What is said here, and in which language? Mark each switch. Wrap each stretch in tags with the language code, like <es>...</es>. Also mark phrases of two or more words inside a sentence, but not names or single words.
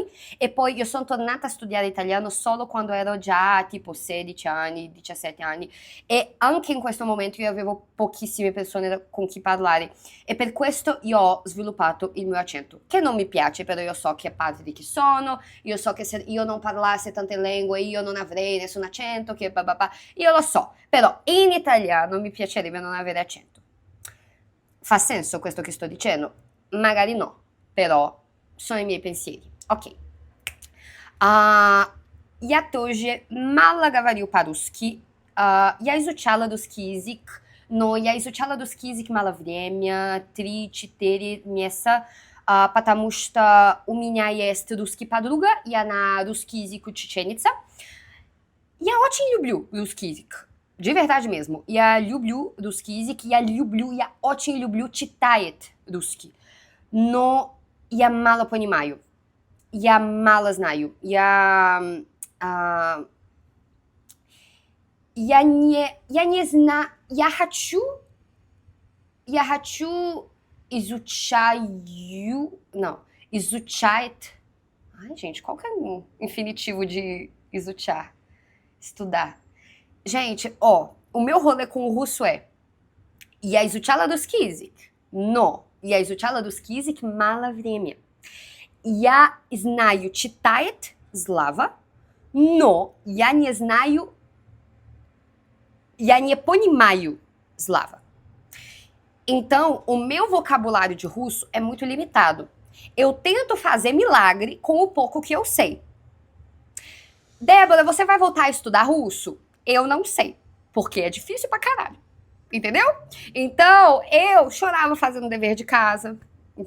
<it>e poi io sono tornata a studiare italiano solo quando ero già tipo 16 anni, 17 anni e anche in questo momento io avevo pochissime persone con chi parlare e per questo io ho sviluppato il mio accento, che non mi piace, però io so che è parte di chi sono, io so che se io non parlassi tante lingue io non avrei nessun accento, che bababà, io lo so, però in italiano mi piacerebbe non avere accento. Fa senso questo che sto dicendo? Magari no, però sono i miei pensieri. Ok.</it> <ru>Я тоже мало говорю по-русски. Я изучала русский язык, но я изучала русский язык мало время, 3-4 месяца, потому что у меня есть русский подруга, и она русский язык учительница. Я очень люблю русский язык.</ru> <pt>De verdade mesmo.</pt> <ru>Я люблю русский язык, я очень люблю читать русский. Но я мало понимаю. Я мало знаю. Я не знаю. Я хочу изучать.</ru> <pt>Ai, gente, qual que é o infinitivo de изучar? Estudar. Gente, ó, o meu rolê com o russo é</pt> <ru>я изучала русский язык, но я изучала русский язык мало времени. Я знаю читать слова, но я не знаю, я не понимаю слова.</ru> <pt>Então, o meu vocabulário de russo é muito limitado. Eu tento fazer milagre com o pouco que eu sei. Débora, você vai voltar a estudar russo? Eu não sei, porque é difícil pra caralho, entendeu? Então, eu chorava fazendo dever de casa, entendeu?</pt>